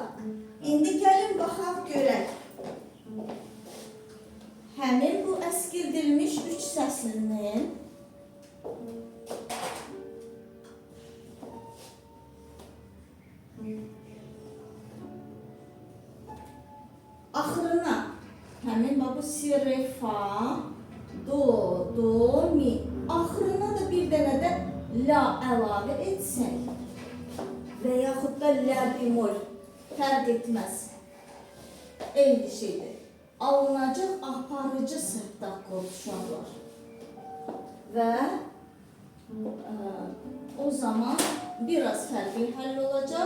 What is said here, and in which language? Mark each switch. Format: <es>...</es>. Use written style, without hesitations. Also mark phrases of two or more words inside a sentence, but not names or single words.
<az>İndi gəlin baxaq görək. Həmin bu əskildilmiş 3 səslinin axırına həmin bu si, re, fa, do, mi. Axırına da bir dənə də la əlavə etsək və yaxud da la bemol fərq etməz. Eyni şeydir. Alınacaq aparıcı septakor uşaqlar. Və o zaman biraz fərqli həll olacaq.</az>